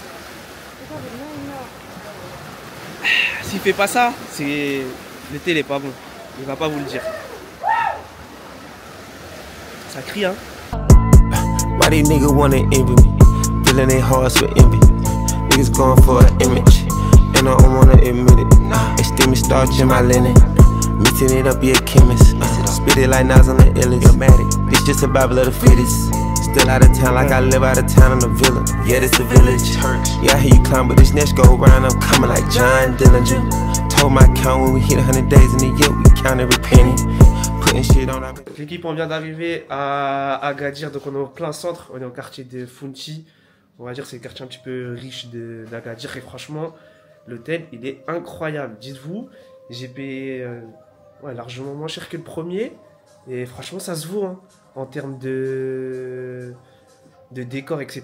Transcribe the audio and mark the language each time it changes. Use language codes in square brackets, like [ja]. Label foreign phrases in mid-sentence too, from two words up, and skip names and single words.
[fr] S'il fait pas ça, c'est le thé il est pas bon. Il va pas vous le dire. Ça crie hein. [en] Why these niggas wanna envy me? Filling their hearts with envy. Niggas going for an image, and I don't wanna admit it. They still me starch in my linen, mixing it up, be a chemist. Spit it like Nas on the illest. This just a Bible of the fittest. Still out of town like I live out of town in the villa. Yeah, this the village. Yeah, I hear you climb, but this next go around, I'm coming like John Dillinger. Told my count when we hit 100 days in the year, we count every penny. [fr] L'équipe, on vient d'arriver à Agadir, donc on est en plein centre, on est au quartier de Funti. On va dire c'est le quartier un petit peu riche d'Agadir et franchement, l'hôtel il est incroyable. Dites-vous, j'ai payé largement moins cher que le premier et franchement ça se vaut hein, en termes de décor etc.